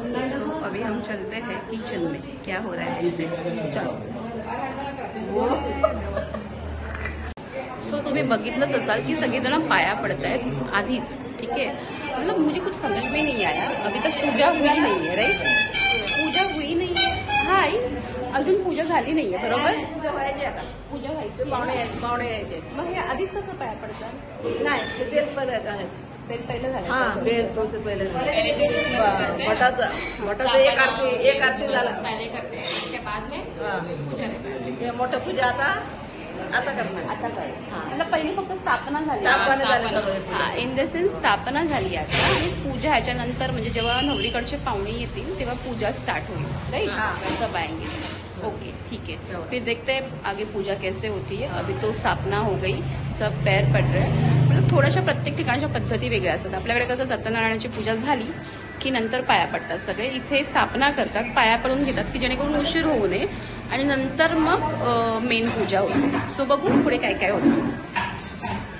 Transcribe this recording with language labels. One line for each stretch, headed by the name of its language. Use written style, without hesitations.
Hindi: तो अभी हम चलते हैं किचन में, क्या हो रहा है इनसे। चलो।
Marathi: सो तुम्ही बघितलंच असाल की सगळेजण पाया पडत आहेत आधीच,
Hindi: ठीक है। मतलब मुझे कुछ समझ में नहीं आया, अभी तक पूजा हुई नहीं है, राइट? पूजा हुई नहीं है,
Marathi: हाय, अजून पूजा झाली नाहीये, बरोबर? पूजा व्हायची, पाहुणे यायचे। मग हे आधीच कसं पाया पडतात? नाही, तेच पहिलं बेल पहिलं झालं, पहिले मठाचं एक आरती झालं,
Hindi: पहले करते हैं, उसके बाद में पूजा
Marathi: हे मोठं पूजा आता करणार। आता कर, मतलब पहिली फक्त स्थापना झाली, स्थापना
English: in the sense
Marathi: स्थापना झाली आता, आणि पूजा ह्याच्यानंतर म्हणजे जेव्हा नवरीकडचे पाहुणे येतील तेव्हा पूजा स्टार्ट होईल, राइट?
Hindi: सब आएंगे, ओके, ठीक है। फिर देखते हैं आगे पूजा कैसे होती है। अभी तो स्थापना हो गई, सब पैर पड रहे हैं, मतलब
Marathi: थोड्याशा प्रत्येक ठिकाणच्या पद्धती वेगळ्या असतात। आपल्याकडे कसं सत्यनारायणाची पूजा झाली की नंतर पाया पडतात सगळे, इथे स्थापना करतात, पाया पडून घेतात की जेणेकरून उशीर होऊ नये, आणि नंतर मग मेन पूजा होईल। सो बघू पुढे काय काय होतं।